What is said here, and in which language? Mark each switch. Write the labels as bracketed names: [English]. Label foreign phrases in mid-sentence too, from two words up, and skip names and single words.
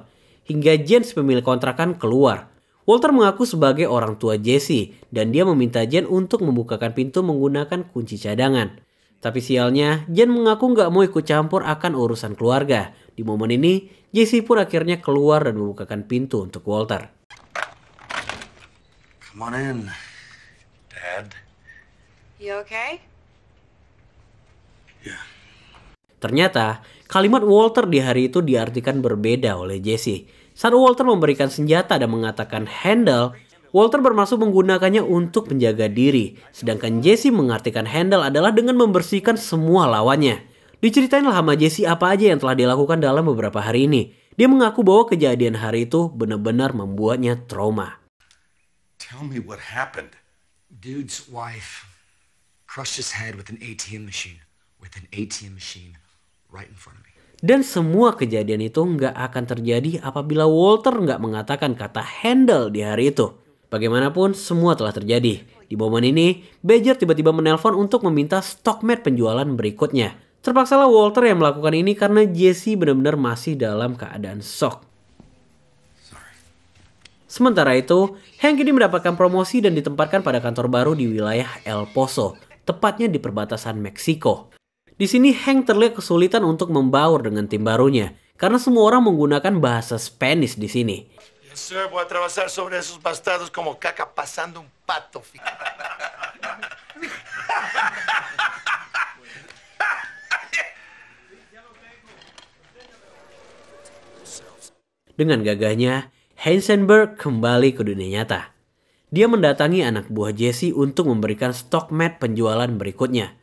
[Indonesian] Hingga Jens pemilik kontrakan keluar. Walter mengaku sebagai orang tua Jesse, dan dia meminta Jen untuk membukakan pintu menggunakan kunci cadangan. Tapi sialnya, Jen mengaku nggak mau ikut campur akan urusan keluarga. Di momen ini, Jesse pun akhirnya keluar dan membukakan pintu untuk Walter. [English] Come on in, Dad. You okay? Yeah. [Indonesian] Ternyata, kalimat Walter di hari itu diartikan berbeda oleh Jesse. Saat Walter memberikan senjata dan mengatakan handle, Walter bermaksud menggunakannya untuk menjaga diri. Sedangkan Jesse mengartikan handle adalah dengan membersihkan semua lawannya. Diceritain lah sama Jesse apa aja yang telah dilakukan dalam beberapa hari ini. Dia mengaku bahwa kejadian hari itu benar-benar membuatnya trauma. [English] Tell me what happened. Dude's wife crushed his head with an ATM machine. Right in front of me. [Indonesian] Dan semua kejadian itu nggak akan terjadi apabila Walter nggak mengatakan kata handle di hari itu. Bagaimanapun, semua telah terjadi. Di momen ini, Badger tiba-tiba menelpon untuk meminta stok mat penjualan berikutnya. Terpaksalah Walter yang melakukan ini karena Jesse benar-benar masih dalam keadaan shock. Sementara itu, Hank ini mendapatkan promosi dan ditempatkan pada kantor baru di wilayah El Poso, tepatnya di perbatasan Meksiko. Di sini Hank terlihat kesulitan untuk membaur dengan tim barunya karena semua orang menggunakan bahasa Spanish di sini. [English] Yes, sir. [Spanish] Voy a trabajar sobre esos bastardos como caca pasando un pato. [Indonesian] Dengan gagahnya, Heisenberg kembali ke dunia nyata. Dia mendatangi anak buah Jesse untuk memberikan stok mat penjualan berikutnya.